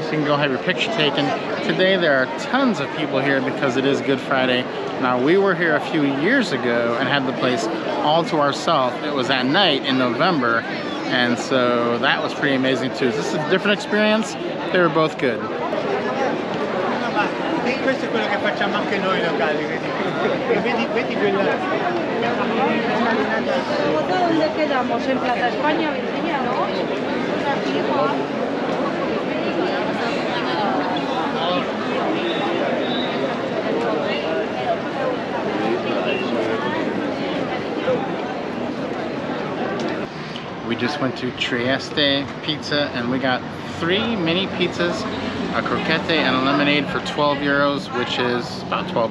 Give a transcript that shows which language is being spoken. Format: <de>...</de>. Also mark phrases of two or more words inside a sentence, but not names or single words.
<en>You can go have your picture taken. Today there are tons of people here because it is Good Friday. Now, we were here a few years ago and had the place all to ourselves. It was at night in November, and so that was pretty amazing too. This is a different experience. They were both good.</en> <it>Questo è quello che facciamo anche noi locali, vedi quella.</it> <es>¿Dónde quedamos? En Plaza España, Virginia, ¿no?</es> <en>We just went to Trieste Pizza and we got 3 mini pizzas, a croquette and a lemonade for 12 euros, which is about $12.</en>